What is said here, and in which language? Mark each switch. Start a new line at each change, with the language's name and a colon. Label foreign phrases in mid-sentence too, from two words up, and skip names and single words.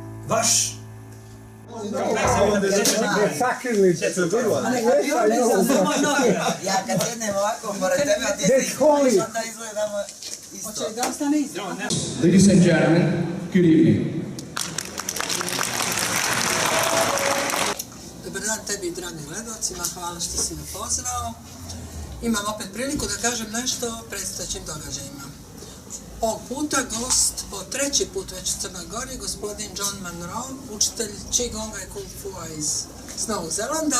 Serbian: baš... Ja kad jednem ovako pored tebe, a ti se izgledaš, onda izgledamo isto. Hoće da ostane isto?
English: Ladies and gentlemen, good evening.
Serbian: Dobar dan tebi i dragim gledalcima, hvala što si me pozvao. Imam opet priliku da kažem nešto o predstojećim događajima. Ovog puta gost, po treći put već u Crnoj Gori, gospodin Munro, učitelj Ci Gonga i Kung Fua iz Novog Zelanda.